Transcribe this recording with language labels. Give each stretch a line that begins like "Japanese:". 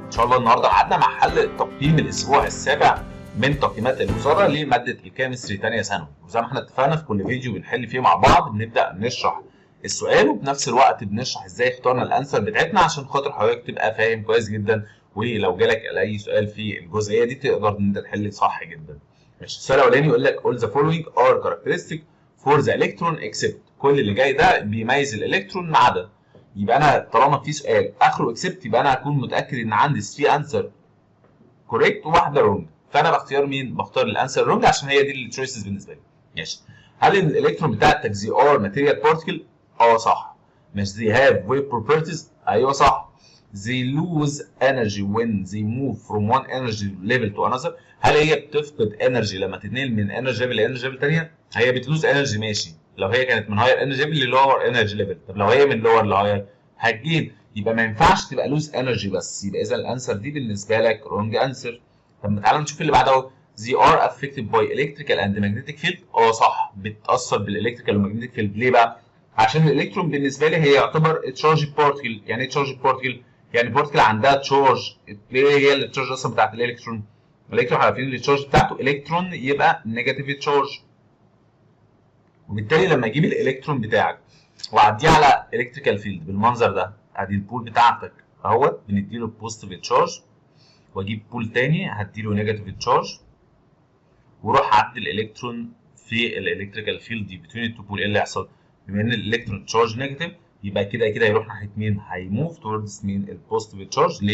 Arabic: ان شاء الله النهارده قعدنا مع حل تقييم الاسبوع السابع من تقييمات الوزاره لماده الكيمستري ثانيه ثانوي، وزي ما احنا اتفقنا في كل فيديو بنحل فيه مع بعض بنبدا نشرح السؤال وبنفس الوقت بنشرح ازاي اخترنا الانسر بتاعتنا عشان خاطر حضرتك تبقى فاهم كويس جدا، ولو جالك اي سؤال في الجزئيه دي تقدر ان انت تحل صح جدا. ماشي. السؤال الاولاني يقول لك
English: all the following are characteristic for the electron except.
Arabic: كل اللي جاي ده بيميز الالكترون ما عدا. يبقى انا طالما في سؤال اخره اكسبت يبقى انا هكون متاكد ان عندي 3 انسر كوريكت وواحده رونج، فانا بختار مين؟ بختار الانسر رونج عشان هي دي التشويسز بالنسبه لي. ماشي. هل الالكترون بتاعتك زي ار ماتيريال بارتكل؟ اه صح. مش زي هاف ويف بروبرتيز؟ ايوه صح.
English: they lose energy when they move from one energy level to another.
Arabic: هل هي بتفقد انرجي لما تتنقل من انرجي ليفل لانرجي ليفل ثانيه؟ هي بتلوز انرجي ماشي لو هي كانت من هاير انرجي ليفل للور انرجي ليفل. طب لو هي من لور لهاير هتجيب، يبقى ما ينفعش تبقى لوز انرجي بس. يبقى اذا الانسر دي بالنسبه لك رونج انسر. طب تعالى نشوف اللي بعده اهو.
English: they are affected by electrical and magnetic field.
Arabic: اه صح، بتاثر بالالكتريكال والمagnetic فيلد. ليه بقى؟ عشان الالكترون بالنسبه لي هي يعتبر تشارج بارتكل. يعني ايه تشارج بارتكل؟ يعني بارتكل عندها تشارج. ليه هي التشارج اصلا بتاعت الالكترون؟ الالكترون عارفين التشارج بتاعته الكترون يبقى نيجاتيف تشارج، وبالتالي لما اجيب الالكترون بتاعك واعديه على الكتريكال فيلد بالمنظر ده، ادي البول بتاعتك اهوت بنديله بوزيتيف تشارج، واجيب بول تاني هديله نيجاتيف تشارج، وروح عدي الالكترون في الالكتريكال فيلد دي بتوين التو بول. ايه اللي هيحصل؟ بما ان الالكترون تشارج نيجاتيف يبقى كده كده هيروح ناحيه مين؟ هيموف توردز مين؟ البوزيتيف تشارج.